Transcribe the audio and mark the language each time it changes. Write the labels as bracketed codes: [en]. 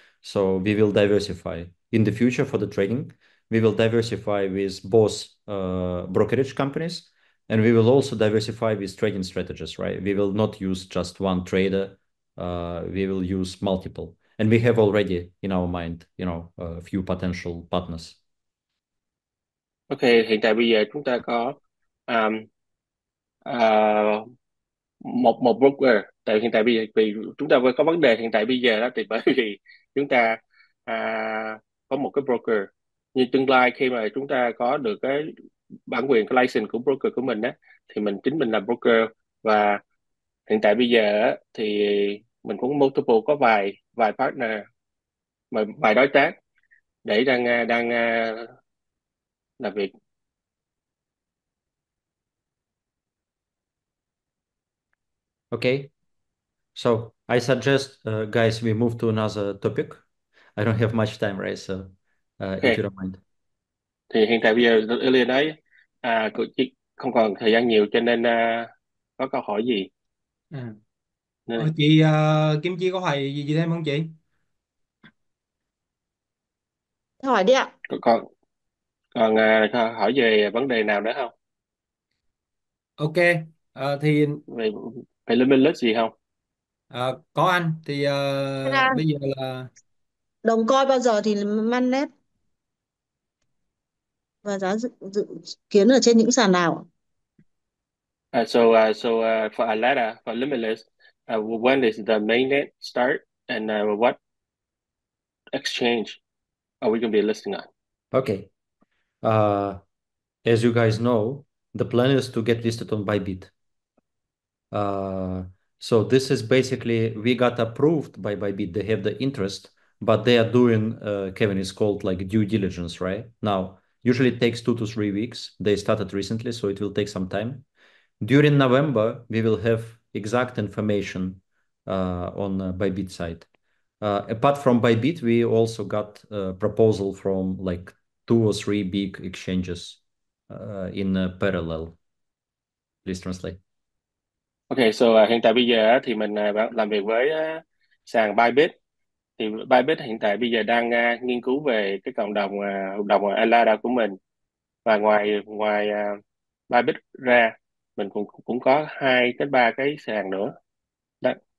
[en] So we will diversify in the future for the trading. We will diversify with both brokerage companies, and we will also diversify with trading strategies, right? We will not use just one trader. We will use multiple, and we have already in our mind, a few potential partners. [vi] Ok, hiện tại bây giờ chúng ta có um, uh, một một broker. Tại hiện tại bây giờ vì chúng ta có vấn đề hiện tại bây giờ đó thì bởi vì chúng ta có một cái broker, nhưng tương lai khi mà chúng ta có được cái bản quyền, cái license của broker của mình á, thì chính mình làm broker. Và hiện tại bây giờ á, thì mình cũng multiple, có vài vài partner, vài đối tác để đang làm việc. [en] Okay. So I suggest, guys, we move to another topic. I don't have much time, right? So, if you Ok, don't mind. [vi] thì hiện tại bây giờ Elia nói không còn thời gian nhiều, cho nên có câu hỏi gì À. nên Chị Kim Chi có hỏi gì thêm không chị? Hỏi đi ạ. còn còn hỏi về vấn đề nào nữa không, Ok. Thì về về limitless gì không? có anh thì bây giờ là Đồng coi bao giờ thì mannet và giá dự kiến ở trên những sàn nào ạ? [en] For Alada, for limitless, when is the mainnet start, and what exchange are we going to be listing on? Okay. Uh, as you guys know, the plan is to get listed on Bybit. Uh, so this is basically, we got approved by Bybit. They have the interest, but they are doing, Kevin, is called like due diligence, right? Now, usually it takes 2 to 3 weeks. They started recently, so it will take some time. During November, we will have exact information on Bybit side. Apart from Bybit, we also got a proposal from like 2 or 3 big exchanges in parallel. Please translate. [vi] Ok, so hiện tại bây giờ thì mình làm việc với sàn Bybit. Thì Bybit hiện tại bây giờ đang nghiên cứu về cái cộng đồng Alada của mình. Và ngoài ngoài Bybit ra, mình cũng cũng có 2 tới 3 cái sàn nữa đó.